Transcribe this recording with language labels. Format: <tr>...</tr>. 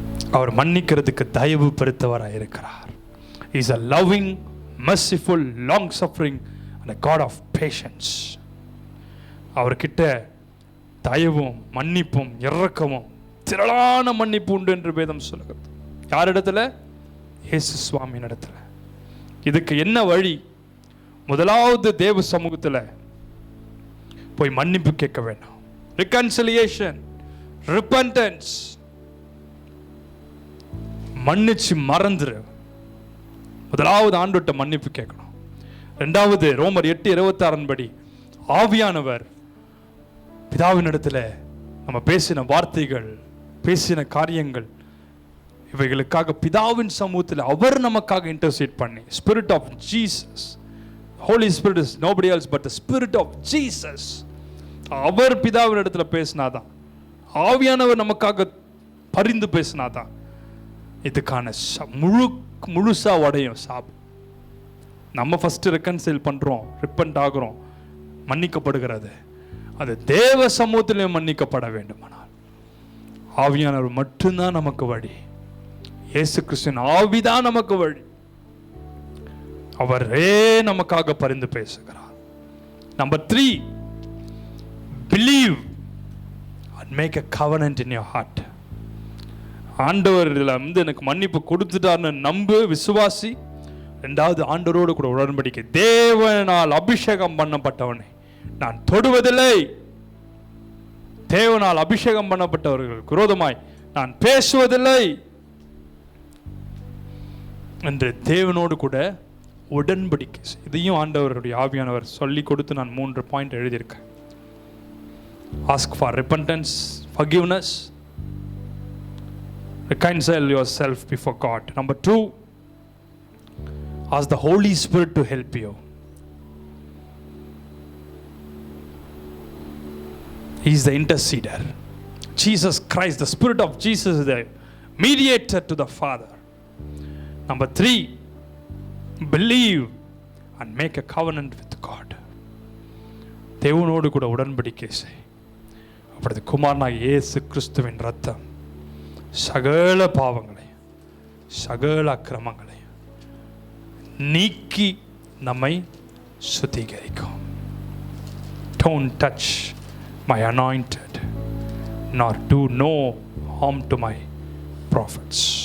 <ta>அவர் மன்னிக்கிறதுக்கு தயவு பெருத்தவராக இருக்கிறார்.</ta> <en>He is a loving, merciful, long suffering and a God of patience.</en> <ta>அவர்கிட்ட தயவும் மன்னிப்பும் இரக்கமும் திரளான மன்னிப்பு உண்டு என்று வேதம் சொல்லுகிறது. யாரிடத்துல? இயேசு சுவாமியின் இடத்துல. இதுக்கு என்ன வழி? முதலாவது தேவ சமூகத்தில் போய் மன்னிப்பு கேட்க வேண்டாம்.</ta> <en>reconciliation, repentance.</en> <ta>மன்னிச்சு மறந்துரு. முதலாவது ஆண்டவர்ட்ட மன்னிப்பு கேட்கணும். ரெண்டாவது ரோமர் 8:26 படி ஆவியானவர் பிதாவின் இடத்துல நம்ம பேசின வார்த்தைகள், பேசின காரியங்கள், இவைகளுக்காக பிதாவின் சமூகத்தில் அவர் நமக்காக இன்டர்சீட் பண்ணி,</ta> <en>spirit of Jesus, holy spirit is nobody else but the spirit of Jesus,</en> <ta>அவர் பிதாவின் இடத்துல பேசினாதான், ஆவியானவர் நமக்காக பரிந்து பேசினாதான் இதுக்கான முழுசா உடையும் சாபம். நம்ம</ta> <en>first reconcile</en> <ta>பண்றோம், ரிப்பன்ட் ஆகிறோம், மன்னிக்கப்படுகிறது. அது தேவ சமூகத்திலே மன்னிக்கப்பட வேண்டுமானால் ஆவியானவர் மட்டும்தான் நமக்கு வழி. இயேசு கிறிஸ்துவின் ஆவிதான் நமக்கு வழி. அவரே நமக்காக பரிந்து பேசுகிறார்.</ta> <en>Number 3, believe and make a covenant in your heart.</en> <ta>ஆண்டவர் வந்து எனக்கு மன்னிப்பு கொடுத்துட்டார்னு நம்பு, விசுவாசி. ரெண்டாவது ஆண்டவரோடு கூட உடன்படிக்கை. தேவனால் அபிஷேகம் பண்ணப்பட்டவனை நான் தொடுவதில்லை. தேவனால் அபிஷேகம் பண்ணப்பட்டவர்களுக்கு விரோதமாய் நான் பேசுவதில்லை என்று தேவனோடு கூட உடன்படிக்கை. இதையும் ஆண்டவருடைய ஆவியானவர் சொல்லி கொடுத்து நான் 3 பாயிண்ட் எழுதியிருக்கேன்.</ta> <en>Ask for repentance, forgiveness, reconcile yourself before God. Number 2, ask the Holy Spirit to help you. He is the interceder. Jesus Christ, the Spirit of Jesus is the mediator to the Father. Number 3, believe and make a covenant with God.</en> <ta>தேவனோடு கூட உடன்படிக்கை செய். அப்படி குமாரனாகிய இயேசு கிறிஸ்துவின் ரத்தம் சகல பாவங்களையும் சகல அக்கிரமங்களையும் நீக்கி நம்மை சுத்திகரிக்கும்.</ta> <en>Don't touch my anointed, nor do no harm to my prophets.</en>